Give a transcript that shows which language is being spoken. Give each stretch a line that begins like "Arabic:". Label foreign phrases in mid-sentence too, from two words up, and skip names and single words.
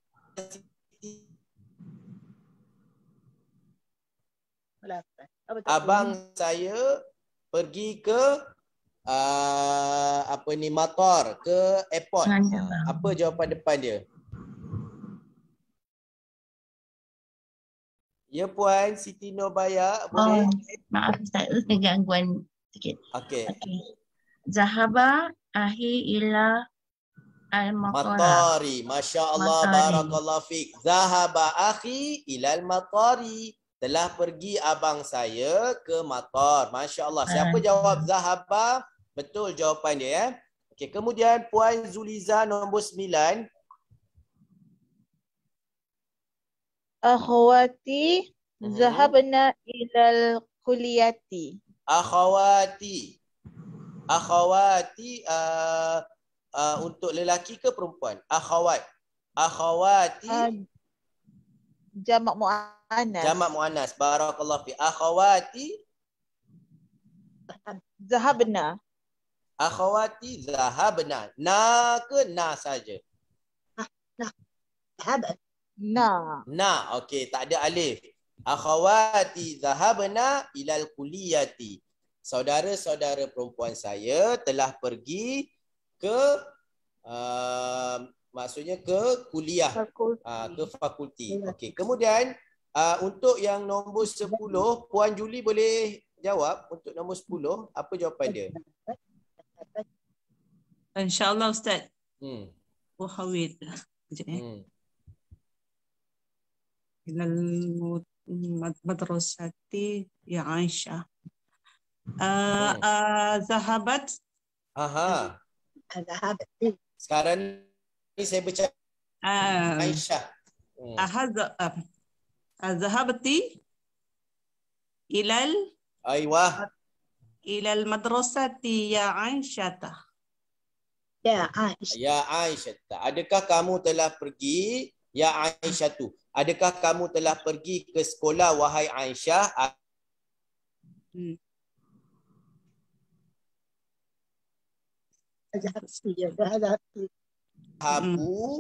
Malay: Abang saya pergi ke motor ke airport. Apa jawapan depan dia? Ya Puan Siti Nurbaya, boleh? Maaf Ustaz, ada gangguan sikit. Okey.
Arabic: ذهب أخي إلى al-matari. ما شاء الله، بارك الله فيك. ذهب أخي إلى المطار.
Malay: Telah pergi abang saya ke matar. Masya-Allah. Siapa jawab zahaba? Betul jawapan dia ya. Okey, kemudian Puan Zuliza nombor 9.
Arabic: أخواتي ذهبن إلى الكلية. Akhwati.
Malay: Akhwati untuk lelaki ke perempuan?
Arabic: أخوات. أخواتي.
Malay: Jamak muannas. Jamak muannas.
Arabic: بارك الله في. أخواتي zahabna. أخواتي ذهبن.
Malay: Na ke na saja? Na. Okey, tak ada alif.
Arabic: أخواتي ذهبن إلى الكلية.
Malay: Saudara-saudara perempuan saya telah pergi ke maksudnya ke kuliah, ke fakulti. Okey, kemudian untuk yang nombor 10, Puan Juli boleh jawab untuk nombor 10, apa jawapan dia? InsyaAllah Ustaz. Wahawid.
Arabic: إلى المدرسة يا عائشة. Zahabat. Aha. Zahabat.
Malay: Sekarang ni saya baca Aisyah.
Arabic: ذهبتِ إلى Aywah. إلى المدرسة يا عائشة. يا عائشة. يا عائشة.
Malay: Adakah kamu telah pergi
Arabic: يا عائشة
Malay: tu? Adakah kamu telah pergi ke sekolah wahai Aisyah?
Arabic: Zahabu.